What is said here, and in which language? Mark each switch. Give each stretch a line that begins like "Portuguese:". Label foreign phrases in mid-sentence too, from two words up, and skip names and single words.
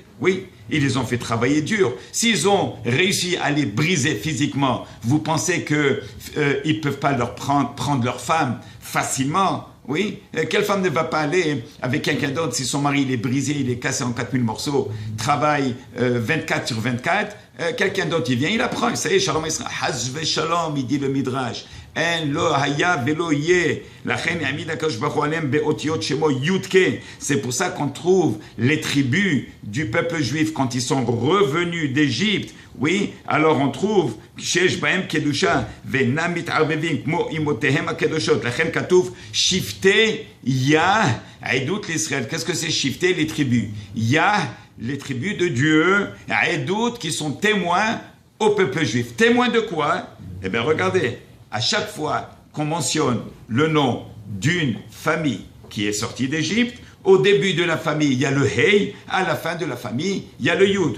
French: Oui, ils les ont fait travailler dur. S'ils ont réussi à les briser physiquement, vous pensez qu'ils ne peuvent pas leur prendre leur femme facilement? Oui, quelle femme ne va pas aller avec quelqu'un d'autre si son mari il est brisé, il est cassé en 4000 morceaux, travaille 24 sur 24, quelqu'un d'autre il vient, il apprend, ça y est, Shalom Israël,
Hebrew: חס ושלום,
French: il dit le Midrash,
Hebrew: אין לו היה ולא יהיה, לכן העמיד הקדוש ברוך הוא עליהם באותיות שמו יוד קה.
French: C'est pour ça qu'on trouve les tribus du peuple juif quand ils sont revenus d'Égypte. Oui, alors on trouve
Hebrew: שיש בהם קדושה ואינם מתערבבים כמו אמותיהם הקדושות. לכן כתוב שבטי יה, עדות לישראל.
French: Qu'est-ce que c'est שבטי? Les tribus. Ya, les tribus de Dieu, עדות qui sont témoins au peuple juif. Témoins de quoi? Eh bien regardez, à chaque fois qu'on mentionne le nom d'une famille qui est sortie d'Égypte, au début de la famille, il y a le Hey, à la fin de la famille, il y a le Yud.